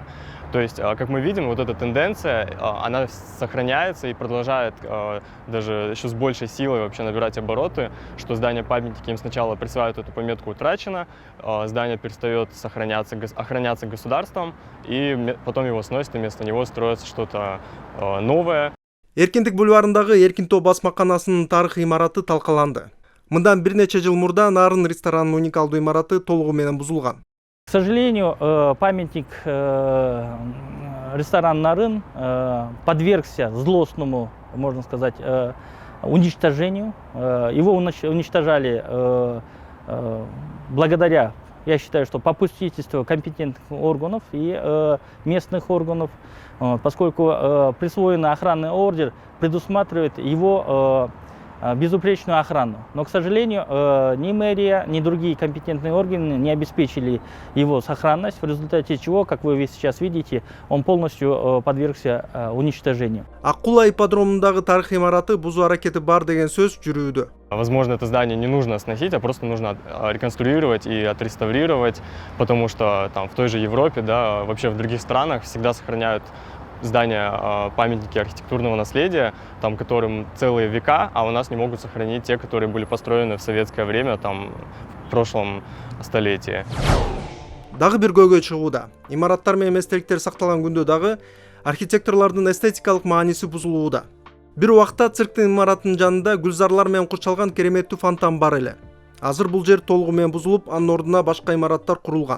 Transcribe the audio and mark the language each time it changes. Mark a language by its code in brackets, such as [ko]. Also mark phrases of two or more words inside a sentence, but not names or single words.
[ru] То есть, как мы видим, вот эта тенденция, она сохраняется и продолжает даже еще с большей силой вообще набирать обороты, что здание памятники им сначала присваивают эту пометку «Утрачено», здание перестает охраняться государством, и потом его сносят, и вместо него строится что-то новое. [ky] Эркиндик бульварындагы Эркинтоо басмаканасынын тарыхый имараты талкаланды. Мындан бир нече жыл мурда Нарын ресторанынын уникалдуу имараты толугу менен бузулган. [ru] К сожалению, памятник ресторан Нарын подвергся злостному, можно сказать, уничтожению. Его уничтожали благодаря, я считаю, что попустительству компетентных органов и местных органов, поскольку присвоенный охранный ордер предусматривает его безупречную охрану. Но, к сожалению, ни мэрия, ни другие компетентные органы не обеспечили его сохранность, в результате чего, как вы сейчас видите, он полностью подвергся уничтожению. [ky] Аккула ипподромундагы тарыхый имараты бузуу аракети бар деген сөз жүрүүдө. [ru] Возможно, это здание не нужно сносить, а просто нужно реконструировать и отреставрировать, потому что там в той же Европе, да, вообще в других странах всегда сохраняют здания, памятники архитектурного наследия, там, которым целые века, а у нас не могут сохранить те, которые были построены в советское время, там, в прошлом столетии. [ky] Дагы бир көйгөй чыгууда. Имараттар менен эстеликтер сакталган күндө дагы архитекторлордун эстетикалык мааниси бузулууда. Бир убакта цирктин имаратынын жанында гүлзарлар менен курчалган кереметтүү фонтан бар эле. Азыр бул жер толугу менен бузулуп, анын ордуна башка имараттар курулган.